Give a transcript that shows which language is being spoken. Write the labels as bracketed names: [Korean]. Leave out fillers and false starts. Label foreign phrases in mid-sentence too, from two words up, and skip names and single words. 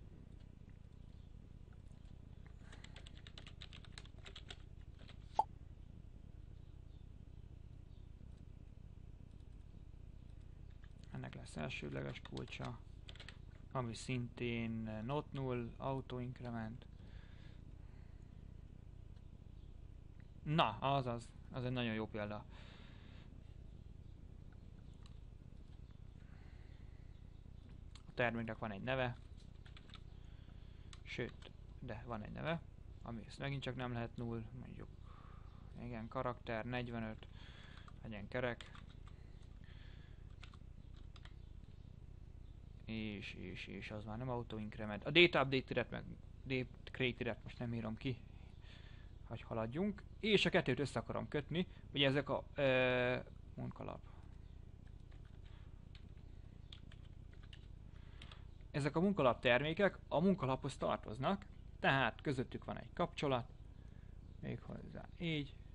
[Hungarian] Ennek lesz elsődleges kulcsa, ami szintén [English] not null, auto increment. [Hungarian] Na, azaz, az egy nagyon jó példa. A terméknek van egy neve, sőt, de van egy neve, ami ezt megint csak nem lehet null, mondjuk, igen, karakter, 45, legyen kerek. És az már nem [English] auto increment. [Hungarian] A [English] data update- [Hungarian] et meg [English] date create- [Hungarian] et most nem írom ki, hogy haladjunk. És a kettőt össze akarom kötni, ugye ezek a munkalap. Ezek a munkalap termékek a munkalaphoz tartoznak, tehát közöttük van egy kapcsolat, méghozzá így.